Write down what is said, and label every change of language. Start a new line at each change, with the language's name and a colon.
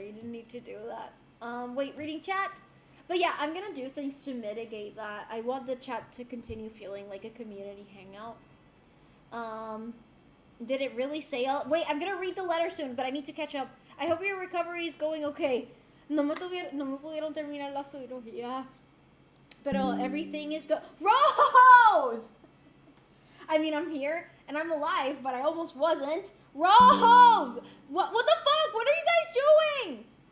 English: You didn't need to do that. Wait, reading chat? But yeah, I'm gonna do things to mitigate that. I want the chat to continue feeling like a community hangout. Did it really say all? Wait, I'm gonna read the letter soon, but I need to catch up. I hope your recovery is going okay.
Spanish: No me pudieron terminar la cirugía.
English: Pero everything is Rose! I mean, I'm here, and I'm alive, but I almost wasn't. Rose! What the fuck? What are you guys doing?